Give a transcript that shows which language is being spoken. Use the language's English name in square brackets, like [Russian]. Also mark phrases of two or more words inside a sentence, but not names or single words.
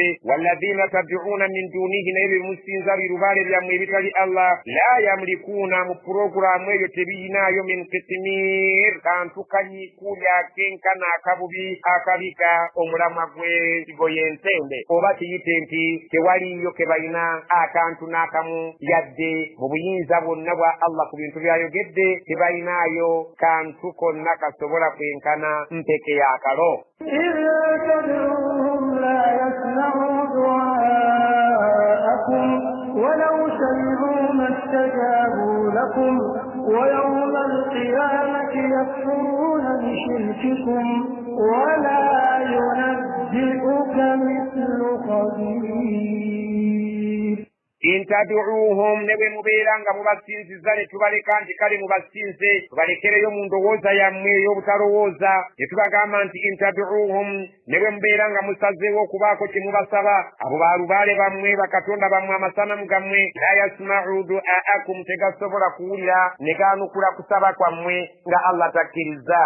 [Arabic] والذين تدعون من دونه, [Ganda] naye bemusinza birubaale byammwe ebitali Allah, [Arabic] لا يملكون, [Ganda] mu puroguramu eyo tebiyinaayo [Arabic] من قطمير, [Ganda] kantu kanyikulya kenkana akabubi akabika omulamwa gwe kigoye entende, oba kiyite nti tewaliyo ke balina akantu n'akamu yadde mu buyinza bwonna bwa Allah ku bintu byayogedde, tebalinaayo kantu konna kasobola kwenkana mpeke y'akalo. [Arabic] ولو سمعوا ما استجابوا لكم ويوم القيامة يكفرون بشرككم ولا ينبئك مثل خبير. إن تدعوهم [Ganda] ne bwe mubeeranga mubasinziza ne tubaleka nti kale mubasinze tubalekereyo mu ndowooza yammwe ey'obutalowooza ne tubagamba nti [Arabic] إن تدعوهم [Ganda] ne bwe mubeeranga musazeewo okubaako kye mubasaba abo baalubaale bammwe bakatonda bammwe amasanamu gammwe [Arabic] لا يسمعوا دعاءكم [Ganda] tegasobola kuwulira ne gaanukula kusaba kwammwe nga Allah takkiriza